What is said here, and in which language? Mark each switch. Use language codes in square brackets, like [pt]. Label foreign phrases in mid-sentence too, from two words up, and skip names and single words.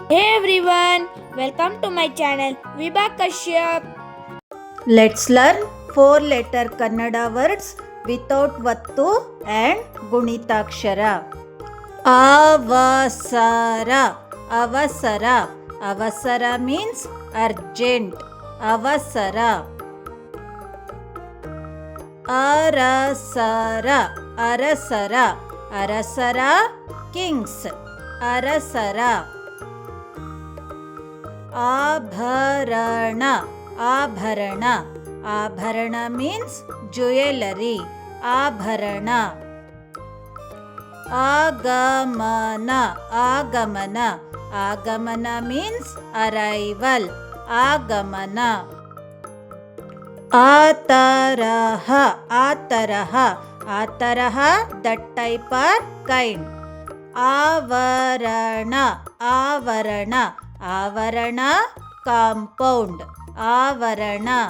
[en] Hey everyone, welcome to my channel Vibha Kashyap. Let's learn 4-letter Kannada words without vattu and gunitakshara. [kn] ಅವಸರ. ಅವಸರ. [en] Avasara means urgent. [kn] Avasara. Arasara. ಅರಸರ. ಅರಸರ kings. Arasara. ಆಭರಣ ಆಭರಣ ಆಭರಣ [en] means jewellery [kn] ಆಭರಣ ಆಗಮನ ಆಗಮನ ಆಗಮನ [en] means arrival [kn] ಆಗಮನ ಆತರಹ ಆತರಹ ಆತರಹ [en] that type or kind [kn] ಆವರಣ ಆವರಣ ಆವರಣ ಕಾಂಪೌಂಡ್ ಆವರಣ